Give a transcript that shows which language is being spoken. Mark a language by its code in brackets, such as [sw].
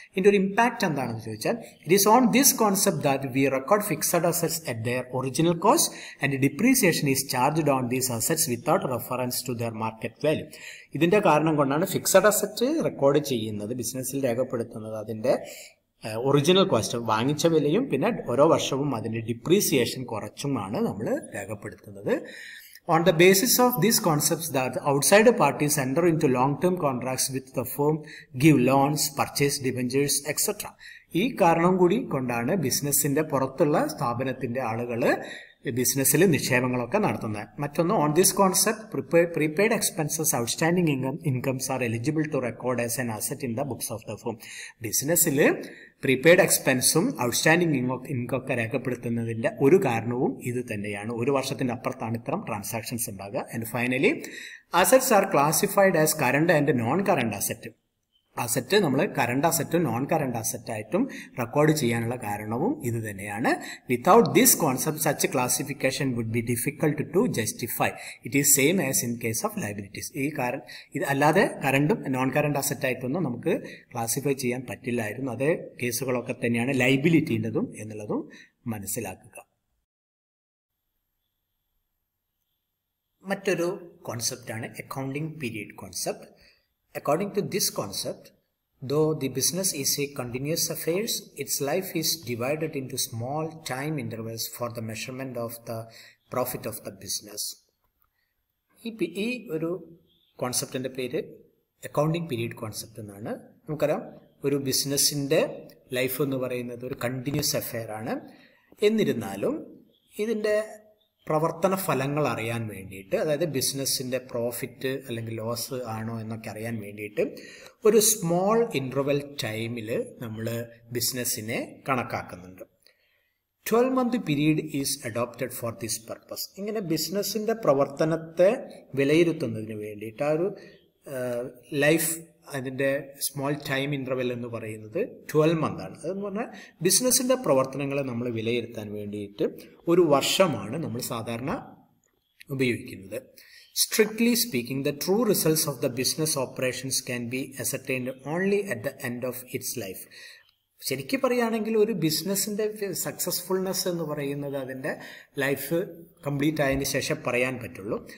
[ml] ഇതിൻ്റെ ഒരു ഇമ്പാക്റ്റ് എന്താണെന്ന് ചോദിച്ചാൽ [en] It is on this concept that we record fixed assets at their original cost and depreciation is charged on these assets without reference to their market value. [ml] ഇതിന്റെ കാരണം കൊണ്ടാണ് fixed asset record ചെയ്യുന്നത്, ബിസിനസ്സിൽ രേഖപ്പെടുത്തുന്നത് അതിന്റെ original cost വാങ്ങിച്ച വിലയും പിന്നെ ഓരോ വർഷവും അതിന്റെ ഡിപ്രീസിയേഷൻ കുറച്ചുമാണ് നമ്മൾ രേഖപ്പെടുത്തുന്നത്. [en] On the basis of these concepts that outside parties enter into long-term contracts with the firm, give loans, purchase debentures, etc. [ml] ഈ കാരണം കൂടി കൊണ്ടാണ് ബിസിനസിന്റെ പുറത്തുള്ള സ്ഥാപനത്തിന്റെ ആളുകൾ ബിസിനസ്സിൽ നിക്ഷേപങ്ങളൊക്കെ നടത്തുന്നത്. മറ്റൊന്ന്, [en] On this concept prepaid expenses outstanding incomes are eligible to record as an asset in the books of the firm. [ml] ബിസിനസ്സിൽ പ്രീപെയ്ഡ് എക്സ്പെൻസും ഔട്ട്സ്റ്റാൻഡിംഗ് ഇൻകൊക്കെ രേഖപ്പെടുത്തുന്നതിന്റെ ഒരു കാരണവും ഇത് തന്നെയാണ്. ഒരു വർഷത്തിന്റെ അപ്പുറത്താണ് ഇത്തരം ട്രാൻസാക്ഷൻസ് ഉണ്ടാകുക. [en] And finally assets are classified as current and non current asset. [ml] Asset നമ്മൾ കറണ്ട് അസറ്റും നോൺ കറണ്ട് അസറ്റായിട്ടും റെക്കോർഡ് ചെയ്യാനുള്ള കാരണവും ഇത് തന്നെയാണ്. [en] Without this concept such classification would be difficult to justify. It is same as in case of liabilities. [ml] ഇത് അല്ലാതെ കറണ്ടും non current അസറ്റായിട്ടൊന്നും നമുക്ക് classify ചെയ്യാൻ പറ്റില്ലായിരുന്നു. അതേ കേസുകളൊക്കെ തന്നെയാണ് ലയബിലിറ്റീൻ്റെതും എന്നുള്ളതും മനസ്സിലാക്കുക. മറ്റൊരു കോൺസെപ്റ്റാണ് accounting period concept. [en] According to this concept, though the business is a continuous affair, its life is divided into small time intervals for the measurement of the profit of the business. [ml] ഈ ഒരു കോൺസെപ്റ്റിൻ്റെ പേര് accounting period concept എന്നാണ്. നമുക്കറിയാം ഒരു ബിസിനസ്സിൻ്റെ life എന്ന് പറയുന്നത് ഒരു കണ്ടിന്യൂസ് അഫെയർ ആണ്. എന്നിരുന്നാലും ഇതിൻ്റെ പ്രവർത്തന ഫലങ്ങൾ അറിയാൻ വേണ്ടിയിട്ട്, അതായത് ബിസിനസ്സിൻ്റെ പ്രോഫിറ്റ് അല്ലെങ്കിൽ ലോസ് ആണോ എന്നൊക്കെ അറിയാൻ വേണ്ടിയിട്ട് ഒരു സ്മോൾ ഇൻ്റർവെൽ ടൈമിൽ നമ്മൾ ബിസിനസ്സിനെ കണക്കാക്കുന്നുണ്ട്. [en] 12-month period is adopted for this purpose. [ml] ഇങ്ങനെ ബിസിനസ്സിൻ്റെ പ്രവർത്തനത്തെ വിലയിരുത്തുന്നതിന് വേണ്ടിയിട്ട് ആ ഒരു ലൈഫ്, അതിൻ്റെ സ്മോൾ ടൈം ഇൻ്റർവെൽ എന്ന് പറയുന്നത് 12 month ആണ്. അതെന്ന് പറഞ്ഞാൽ ബിസിനസ്സിൻ്റെ പ്രവർത്തനങ്ങളെ നമ്മൾ വിലയിരുത്താൻ വേണ്ടിയിട്ട് ഒരു വർഷമാണ് നമ്മൾ സാധാരണ ഉപയോഗിക്കുന്നത്. [en] Strictly speaking, the true results of the business operations can be ascertained only at the end of its life. [ml] ശരിക്കും പറയുകയാണെങ്കിൽ ഒരു ബിസിനസ്സിൻ്റെ സക്സസ്ഫുൾനെസ് എന്ന് പറയുന്നത് അതിൻ്റെ ലൈഫ് കംപ്ലീറ്റ് ആയതിനു ശേഷം പറയാൻ പറ്റുള്ളൂ.